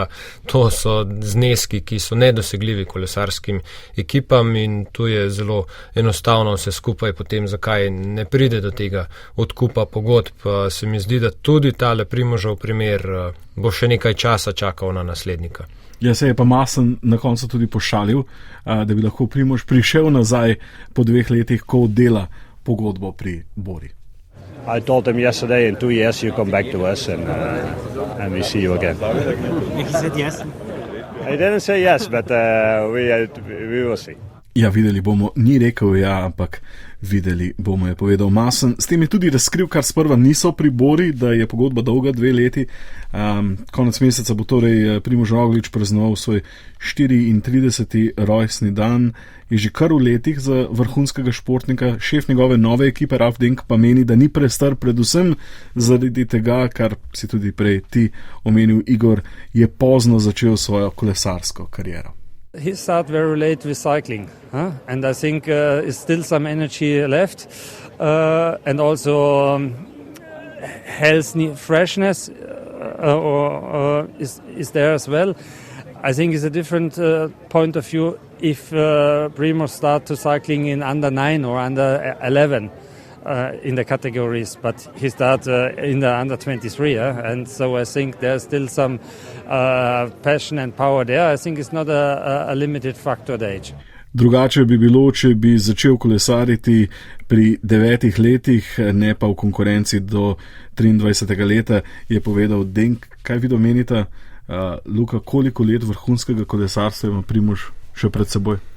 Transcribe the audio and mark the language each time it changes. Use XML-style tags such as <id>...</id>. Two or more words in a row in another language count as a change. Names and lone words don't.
<sl>To so zneski, ki so nedosegljivi kolesarskim ekipam in tu je zelo enostavno vse skupaj potem, zakaj ne pride do tega odkupa pogodb. Se mi zdi, da tudi tale Primožov primer bo še nekaj časa čakal na naslednika. Ja, se je pa Masen na koncu tudi pošalil, da bi lahko Primož prišel nazaj po 2 letih, ko dela pogodbo pri Bori.</sl> <en>I told him yesterday, in 2 years you come back to us and we see you again. He said yes. I didn't say yes, but we will see.</en> <sl>Ja, videli bomo, ni rekel ja, ampak videli bomo, je povedal Masen. S tem je tudi razkril, kar sprva niso pri Bori, da je pogodba dolga 2 leti. Konec meseca bo torej Primož Roglič praznoval svoj 34. rojstni dan. Je že kar v letih za vrhunskega športnika. Šef njegove nove ekipe Ralf Denk pa meni, da ni prestar, predvsem zaradi tega, kar si tudi prej ti omenil, Igor, je pozno začel svojo kolesarsko kariero.</sl> <en>He started very late with cycling, and I think is still some energy left, and also health freshness is there as well. I think it's a different point of view if Primož start to cycling in under 9 or under 11 in the categories, but he start in the under 23, and so I think there's still some passion and power there. I think it's not a limited factor at age.</en> <sl>Drugače bi bilo, če bi začel kolesariti pri 9 letih, ne pa v konkurenci do 23. leta, je povedal Denk. Kaj vi domenite, Luka, koliko let vrhunskega kolesarstva ima Primož še pred seboj?</sl>